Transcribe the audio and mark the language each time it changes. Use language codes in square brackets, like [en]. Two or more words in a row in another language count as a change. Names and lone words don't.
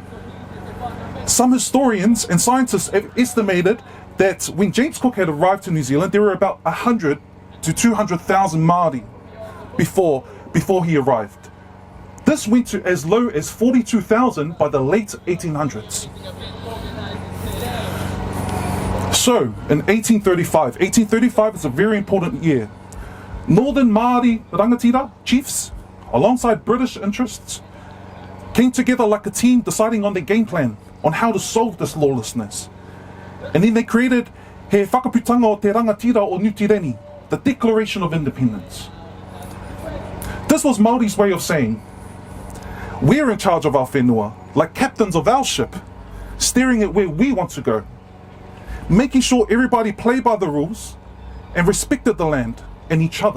[en] Some historians and scientists have estimated that when James Cook had arrived to New Zealand, there were about 100 to 200,000 Māori before he arrived. This went to as low as 42,000 by the late 1800s. So, in 1835 is a very important year. Northern Māori rangatira chiefs, alongside British interests, came together like a team deciding on their game plan on how to solve this lawlessness. And then they created He Whakaputanga o Te Rangatira o Nutireni, the Declaration of Independence. This was Māori's way of saying, we're in charge of our whenua, like captains of our ship, steering it where we want to go, making sure everybody played by the rules and respected the land and each other.